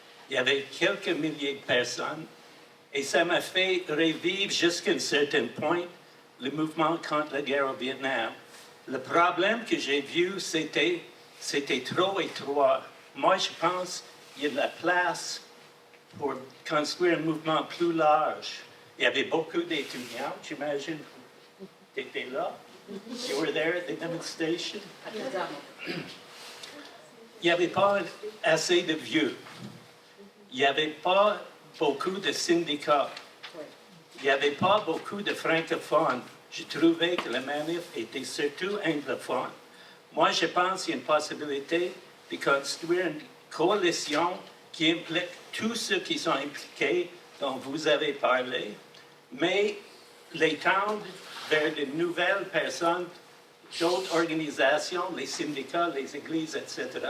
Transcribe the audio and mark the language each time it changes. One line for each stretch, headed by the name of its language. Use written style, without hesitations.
French: Il y avait quelques milliers de personnes et ça m'a fait revivre jusqu'à un certain point le mouvement contre la guerre au Vietnam. Le problème que j'ai vu, c'était trop étroit. Moi, je pense qu'il y a de la place pour construire un mouvement plus large. Il y avait beaucoup d'étudiants, j'imagine. Tu étais là?
English: You were there at the demonstration?
French: Il n'y avait pas assez de vieux. Il n'y avait pas beaucoup de syndicats. Il n'y avait pas beaucoup de francophones. Je trouvais que la manif était surtout anglophone. Moi, je pense qu'il y a une possibilité de construire une coalition qui implique tous ceux qui sont impliqués, dont vous avez parlé, mais l'étendre vers de nouvelles personnes, d'autres organisations, les syndicats, les églises, etc.